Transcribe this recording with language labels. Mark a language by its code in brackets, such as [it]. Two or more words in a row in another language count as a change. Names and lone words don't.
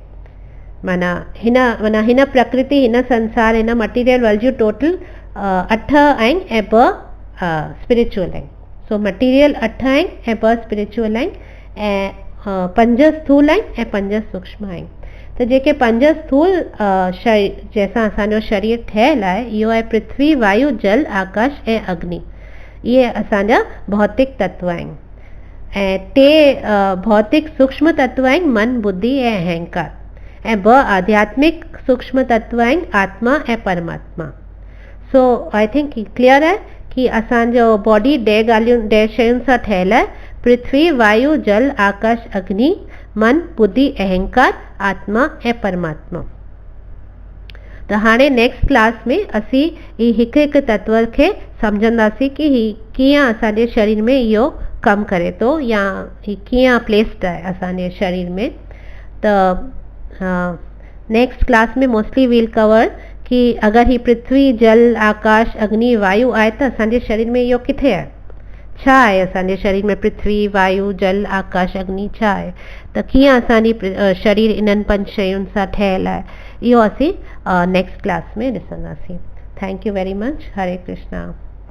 [sd] माना हिन प्रकृति, हिन संसार, हिन [en] material world [sd] जूं टोटल 8 आहिनि ऐं 2 स्पिरिचुअल आहिनि। सो मटीरियल 8 आहिनि ऐं 2 स्पिरिचुअल आहिनि ऐं 5 स्थूल आहिनि ऐं 5 सूक्ष्म आहिनि। त जेके 5 स्थूल जंहिंसां असांजो शरीर ठहियलु आहे, इहो आहे पृथ्वी, वायु, जल, आकाश ऐं अग्नि। इहे असांजा भौतिक तत्व आहिनि ऐं 3 भौतिक सूक्ष्म तत्व आहिनि, मन, बुद्धि ऐं अहंकार ऐं 2 आध्यात्मिक सूक्ष्म तत्व आहिनि, आत्मा ऐं परमात्मा। सो [en] I think clear [sd] आहे कि असांजो बॉडी 10 शयुनि सां ठहियलु आहे, पृथ्वी, वायु, जल, आकाश, अग्नि, मन, बुद्धि, अहंकार, आत्मा ऐं परमात्मा। त हाणे [en] next class [sd] में असीं हिकु हिकु तत्व खे सम्झंदासीं कि कीअं असांजे शरीर में इहो कमु करे थो या कीअं प्लेस्ड आहे असांजे शरीर में। त [en] next class [sd] में [en] mostly we'll cover [sd] कि अगरि ही पृथ्वी, जल, आकाश, अग्नि, वायु आहे त असांजे शरीर में इहो किथे आहे, छा आहे असांजे शरीर में पृथ्वी, वायु, जल, आकाश, अग्नि छा आहे, त कीअं असांजी शरीर इन्हनि 5 शयुनि सां ठहियलु आहे, इहो असीं [en] next class [sd] में ॾिसंदासीं। [en] Thank you very much. हरे कृष्णा।